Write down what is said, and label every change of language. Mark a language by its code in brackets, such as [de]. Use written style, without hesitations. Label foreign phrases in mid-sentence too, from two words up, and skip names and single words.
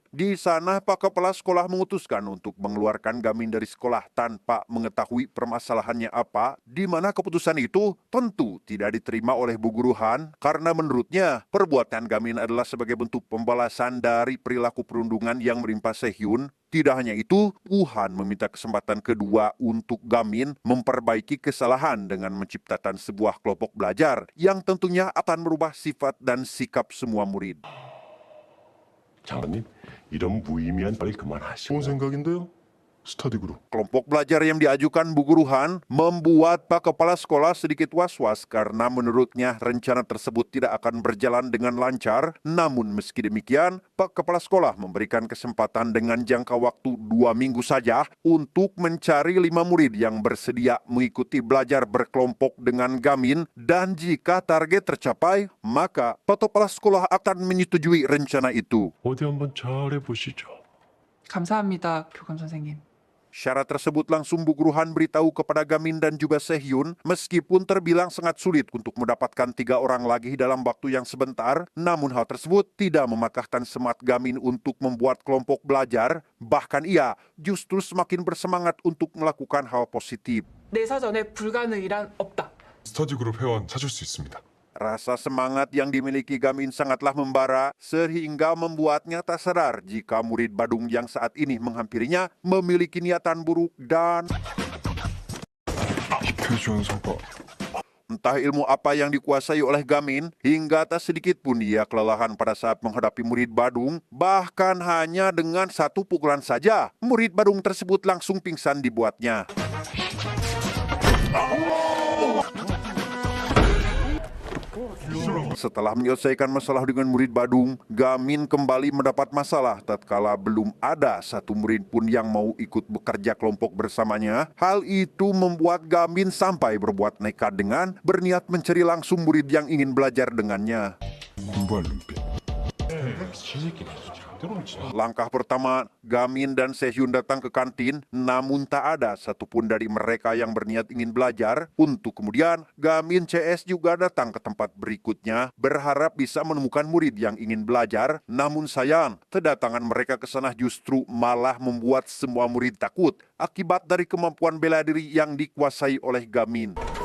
[id] Di sana, Pak Kepala Sekolah memutuskan untuk mengeluarkan Gamin dari sekolah tanpa mengetahui permasalahannya apa, di mana keputusan itu tentu tidak diterima oleh Bu Guru Han, karena menurutnya perbuatan Gamin adalah sebagai bentuk pembalasan dari perilaku perundungan yang menimpa Sehhyun. Tidak hanya itu, Bu-han meminta kesempatan kedua untuk Gamin memperbaiki kesalahan dengan menciptakan sebuah kelompok belajar yang tentunya akan merubah sifat dan sikap semua murid. [ko] 장관님, 이런 무의미한 빨리 그만하시고. 좋은 생각인데요? 스터디 그룹. [id] Kelompok belajar yang diajukan Bu Guru Han membuat Pak Kepala Sekolah sedikit was-was karena menurutnya rencana tersebut tidak akan berjalan dengan lancar. Namun meski demikian, Pak Kepala Sekolah memberikan kesempatan dengan jangka waktu 2 minggu saja untuk mencari 5 murid yang bersedia mengikuti belajar berkelompok dengan Gamin, dan jika target tercapai, maka Pak Kepala Sekolah akan menyetujui rencana itu. [ko] 어디 한번 잘 해보시죠. 감사합니다, 교감 선생님. [id] Syarat tersebut langsung Bu Guru Han beritahu kepada Gamin dan juga Sehhyun. Meskipun terbilang sangat sulit untuk mendapatkan 3 orang lagi dalam waktu yang sebentar, namun hal tersebut tidak mematahkan semangat Gamin untuk membuat kelompok belajar. Bahkan ia justru semakin bersemangat untuk melakukan hal positif. [ko] 내 사전에 불가능이란 없다. 스터디 그룹 회원 찾을 수 있습니다. [id] Rasa semangat yang dimiliki Gamin sangatlah membara sehingga membuatnya tak sadar jika murid Badung yang saat ini menghampirinya memiliki niatan buruk dan [ko] 입회 서가. [id] entah ilmu apa yang dikuasai oleh Gamin hingga tak sedikit pun ia kelelahan pada saat menghadapi murid Badung. Bahkan hanya dengan 1 pukulan saja, murid Badung tersebut langsung pingsan dibuatnya. Setelah menyelesaikan masalah dengan murid Badung, Gamin kembali mendapat masalah tatkala belum ada 1 murid pun yang mau ikut bekerja kelompok bersamanya. Hal itu membuat Gamin sampai berbuat nekat dengan berniat mencari langsung murid yang ingin belajar dengannya. [ko] 공부할 눈빛. 미친 새끼네, 제대로 미친. [id] Langkah pertama, Gamin dan Sehhyun datang ke kantin, namun tak ada satupun dari mereka yang berniat ingin belajar. Untuk kemudian, Gamin CS juga datang ke tempat berikutnya, berharap bisa menemukan murid yang ingin belajar. Namun sayang, kedatangan mereka ke sana justru malah membuat semua murid takut akibat dari kemampuan bela diri yang dikuasai oleh Gamin.